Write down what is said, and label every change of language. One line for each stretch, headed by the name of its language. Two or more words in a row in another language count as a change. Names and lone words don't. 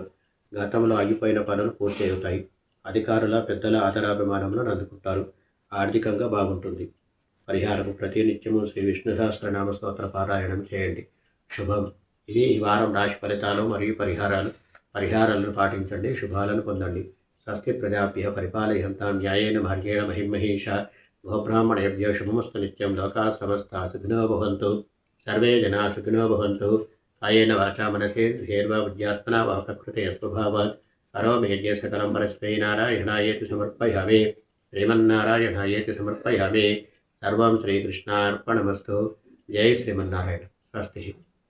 Telugu: గతంలో ఆగిపోయిన పనులు పూర్తి అవుతాయి. అధికారుల, పెద్దల ఆదరాభిమానములను అందుకుంటారు. ఆర్థికంగా బాగుంటుంది. పరిహారం: ప్రతినిత్యము శ్రీ విష్ణు సహస్రనామ స్తోత్ర పారాయణం చేయండి. శుభం. ఇది ఈ వారం రాశి ఫలితాలు మరియు పరిహారాలను పాటించండి. శుభాలను పొందండి.
Sanskrit: స్వస్తి ప్రజాభ్యః పరిపాలయంతాం న్యాయేన మార్గేణ మహిమహేషా గోబ్రాహ్మణేభ్యో శుభమస్తు నిత్యం. లోకాః సమస్తాః సుఖినో భవంతు. సర్వే జనాః సుఖినో భవంతు. కాయేన వాచా మనసేంద్రియైర్వా బుద్ధ్యాత్మనా వా ప్రకృతే స్వభావాత్ కరోమి యజ్ఞ సకలం పరస్మై నారాయణాయేతి సమర్పయామి. శ్రీమన్నారాయణాయేతి సమర్పయామి. సర్వం శ్రీకృష్ణార్పణమస్తు. జై శ్రీమన్నారాయణ. స్వస్తి.